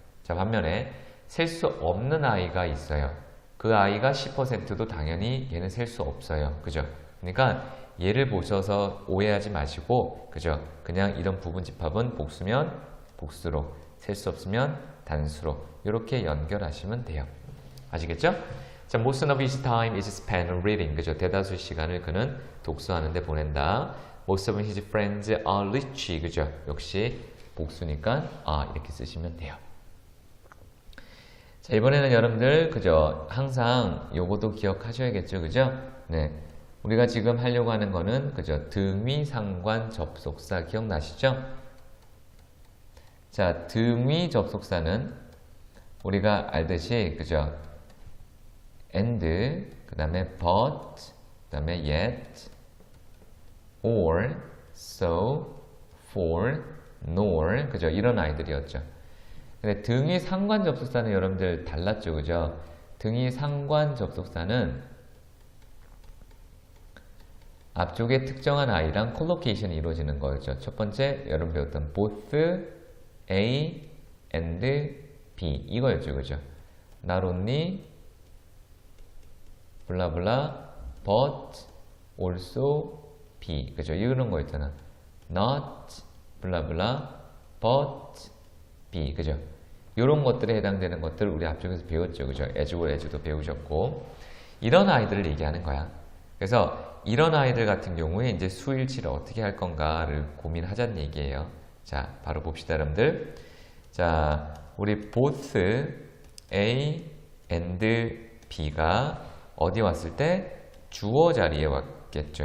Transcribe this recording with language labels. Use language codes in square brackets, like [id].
[ko] 자, 반면에 셀 수 없는 아이가 있어요. 그 아이가 10%도 당연히 얘는 셀 수 없어요. 그죠? 그러니까 얘를 보셔서 오해하지 마시고, 그죠? 그냥 이런 부분 집합은 복수면 복수로, 셀 수 없으면 단수로 이렇게 연결하시면 돼요. 아시겠죠? 자, [en] most of his time is spent reading. [ko] 그죠? 대다수 시간을 그는 독서하는 데 보낸다. [en] Most of his friends are rich. [ko] 그죠? 역시 복수니까 이렇게 쓰시면 돼요. 자, 이번에는 여러분들, 그죠? 항상 요것도 기억하셔야겠죠? 그죠? 네. 우리가 지금 하려고 하는 거는, 그죠? 등위 상관 접속사 기억나시죠? 자, 등위 접속사는 우리가 알듯이, 그죠? and, 그 다음에 but, 그 다음에 yet, or, so, for, nor, 그죠? 이런 아이들이었죠. 근데 등위 상관 접속사는 여러분들 달랐죠, 그죠? 등위 상관 접속사는 앞쪽에 특정한 아이랑 콜로케이션이 이루어지는 거였죠. 첫 번째, 여러분 배웠던 both A and B 이거였죠, 그죠? Not only 블라블라 but also B, 그죠? 이런 거 있잖아. Not 블라블라 but B, 그죠? 이런 것들에 해당되는 것들 우리 앞쪽에서 배웠죠, 그죠? as와 as도 배우셨고, 이런 아이들을 얘기하는 거야. 그래서 이런 아이들 같은 경우에 이제 수일치를 어떻게 할 건가를 고민하자는 얘기예요. 자, 바로 봅시다, 여러분들. 자, 우리 both A and B가 어디 왔을 때 주어 자리에 왔겠죠.